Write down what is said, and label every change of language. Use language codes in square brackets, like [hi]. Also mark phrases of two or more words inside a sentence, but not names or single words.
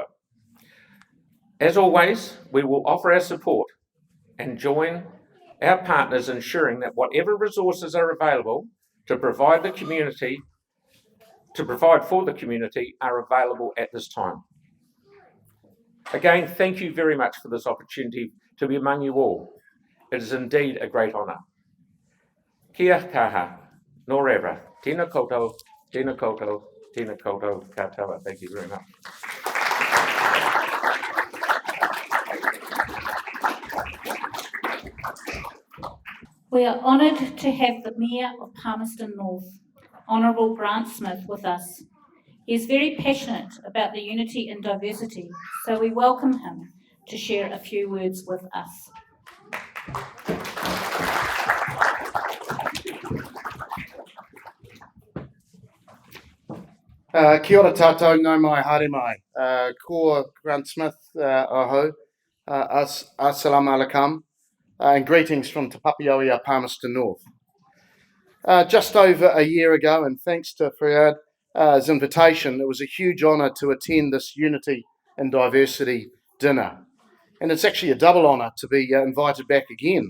[en] As always, we will offer our support and join our partners ensuring that whatever resources are available to provide for the community are available at this time. Again, thank you very much for this opportunity to be among you all. It is indeed a great honour. [mi] Kia kaha, nō tēnā koutou, tēnā koutou, tēnā koutou katoa. [en] Thank you very much. We are honoured to have the Mayor of Palmerston North, Honourable Grant Smith, with us. He is very passionate about the unity and diversity, so we welcome him to share a few words with us. [mi] Kia ora tātou, nau mai, haere mai. Ko Grant Smith, aho, [ar] السلام عليكم, [en] and greetings from Te Papiaoia, Palmerston North. Just over a year ago, and thanks to Fayad's invitation, it was a huge honour to attend this Unity and Diversity dinner. And it's actually a double honour to be invited back again.